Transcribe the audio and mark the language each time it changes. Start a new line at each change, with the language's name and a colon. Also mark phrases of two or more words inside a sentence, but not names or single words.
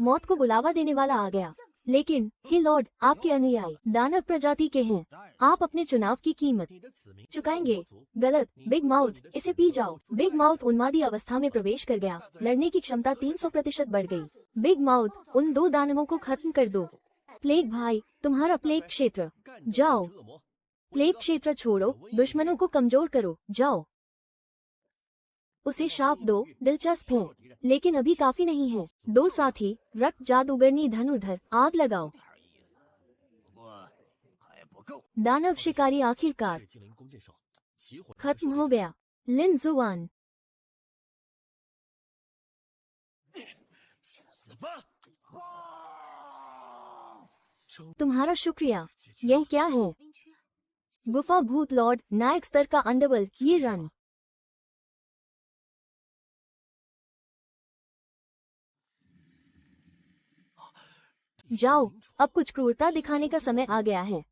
Hindi: मौत को बुलावा देने वाला आ गया। लेकिन हे लॉर्ड, आपके अनुयायी दानव प्रजाति के हैं। आप अपने चुनाव की कीमत
Chinese: 你的子民
Hindi: चुकाएंगे। गलत,
English: big mouth,
Hindi: इसे पी जाओ।
English: big mouth
Hindi: उन्मादी अवस्था में प्रवेश कर गया। लड़ने की क्षमता 300% बढ़ गई।
English: big mouth,
Hindi: उन 2 दानवों को खत्म कर दो। प्लेग भाई, तुम्हारा प्लेग क्षेत्र,
Chinese: 干掉
Hindi: जाओ।
Chinese: 恶魔，
Hindi: प्लेग क्षेत्र छोड़ो, दुश्मनों को कमजोर करो। जाओ। उसे शाप दो, दिलचस्प है, लेकिन अभी काफी नहीं है। 2 साथी, रक्त जादूगरनी धनुर्धर, आग लगाओ।
Chinese: 不过还不够。
Hindi: दानव शिकारी आखिरकार
Chinese: 血精灵弓箭手，起火
Hindi: खत्म हो गया। लिन जुआन,
Chinese: 死吧！称
Hindi: तुम्हारा शुक्रिया। यह क्या है?
Chinese: 灵雀，
Hindi: गुफा भूत लॉर्ड, नायक स्तर का अंडरवर्ल्ड, ये रन। जाओ, अब कुछ क्रूरता दिखाने का समय आ गया है।